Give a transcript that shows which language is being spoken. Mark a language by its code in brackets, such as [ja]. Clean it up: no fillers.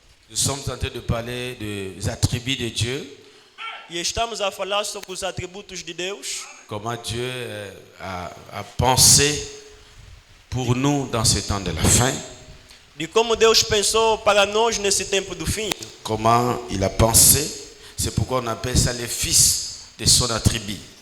[fr] Nous sommes en train de parler des attributs de Dieu. [pt] E estamos a falar sobre os atributos de Deus. [fr] Comment Dieu a pensé pour nous dans ce temps de la fin. [pt] De como Deus pensou para nós nesse tempo do fim. [fr] Comment il a pensé. C'est pourquoi on appelle ça les fils de son attribut.